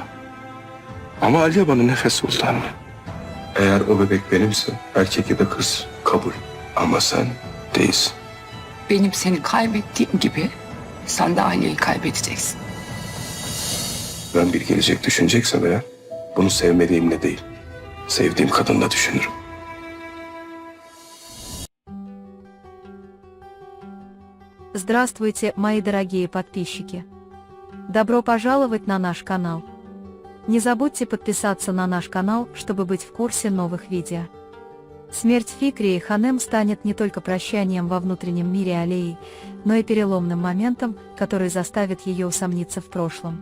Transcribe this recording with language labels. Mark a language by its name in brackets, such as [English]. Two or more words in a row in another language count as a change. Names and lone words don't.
[Turkish] Ama Aliye bana nefes oldu anne. Eğer o bebek benimse erkek ya da kız kabul. Ama sen değilsin. Benim seni kaybettiğim gibi sen de aileyi kaybedeceksin. Ben bir gelecek düşüneceksem eğer bunu sevmediğimle değil, sevdiğim kadınla düşünürüm. [Russian] Здравствуйте, мои дорогие подписчики! Добро пожаловать на наш канал! Не забудьте подписаться на наш канал, чтобы быть в курсе новых видео. Смерть Фикрии Ханем станет не только прощанием во внутреннем мире Алии, но и переломным моментом, который заставит ее усомниться в прошлом.